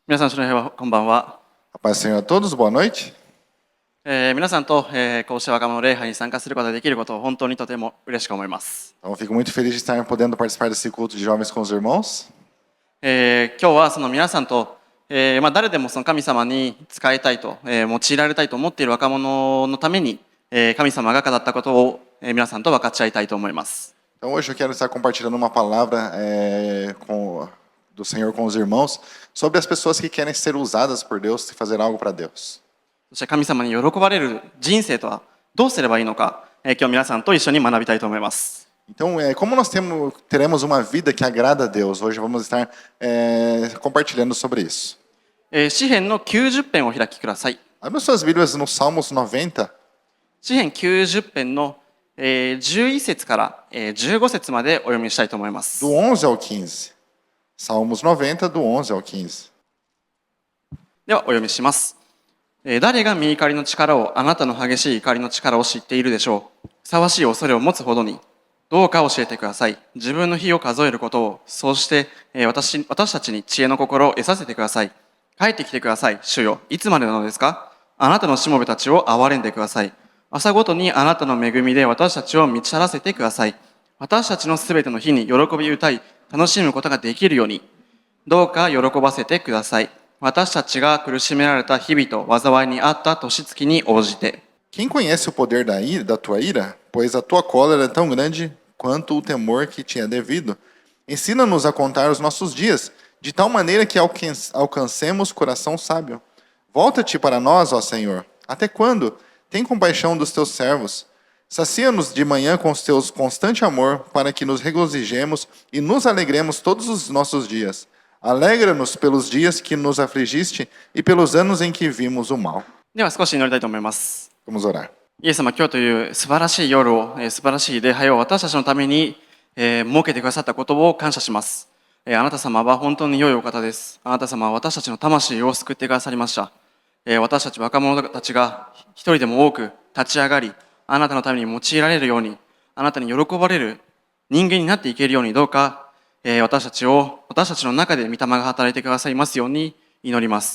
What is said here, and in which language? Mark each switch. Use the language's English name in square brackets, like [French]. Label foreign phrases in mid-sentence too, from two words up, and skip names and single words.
[Japanese] 皆さん、こんばんは。 [Portuguese] A paz do Senhor a todos, boa noite. [Japanese] 皆さんと、こうして若者礼拝に参加することができることを本当にとても嬉しく思います。 [Portuguese] Então, eu fico muito feliz de estar podendo participar desse culto de jovens com os irmãos. [Japanese] 今日はその皆さんと、誰でもその神様に使いたいと、用いられたいと思っている若者のために、神様が語ったことを、皆さんと分かち合いたいと思います。 [Portuguese] Então, hoje eu quero estar compartilhando uma palavra do Senhor com os irmãos sobre as pessoas que querem ser usadas por Deus e fazer algo para Deus. [Japanese] そして神様に喜ばれる人生とはどうすればいいのか、今日皆さんと一緒に学びたいと思います。 [Portuguese] Então, como nós teremos uma vida que agrada a Deus, hoje vamos estar compartilhando sobre isso. [Japanese] 詩編の90編をお開きください。 [Portuguese] Abra suas Bíblias no Salmos 90. [Japanese] 詩編90編の11節から15節までお読みしたいと思います。 [Portuguese] Do 11 ao 15. Salmos 90, do 11 ao 15. [Japanese] ではお読みします。誰が御怒りの力を、あなたの激しい怒りの力を知っているでしょう。ふさわしい恐れを持つほどに。どうか教えてください。自分の日を数えることを、そうして私たちに知恵の心を得させてください。帰ってきてください。主よ、いつまでなのですか。あなたのしもべたちを憐れんでください。朝ごとにあなたの恵みで私たちを満ち足らせてください。私たちのすべての日に喜び歌い、楽しむことができるように。どうか喜ばせてください。私たちが苦しめられた日々と災いにあった年月に応じて。 [Portuguese] Quem conhece o poder da tua ira, pois a tua cólera é tão grande quanto o temor que te é devido. Ensina-nos a contar os nossos dias, de tal maneira que alcancemos coração sábio. Volta-te para nós, ó Senhor. Até quando? Tem compaixão dos teus servos. Sacia-nos de manhã com os teus constante amor, para que nos regozijemos e nos alegremos todos os nossos dias. Alegra-nos pelos dias que nos afligiste e pelos anos em que vimos o mal. [Japanese] では少し祈りたいと思います。 [Portuguese] Vamos orar. [Japanese] イエス様、今日という素晴らしい夜を、素晴らしい礼拝を私たちのために、設けてくださったことを感謝します。あなた様は本当に良いお方です。あなた様は私たちの魂を救ってくださりました。私たち若者たちが一人でも多く立ち上がり、あなたのために用いられるように、あなたに喜ばれる人間になっていけるように、どうか私たちの中で御霊が働いてくださいますように祈ります。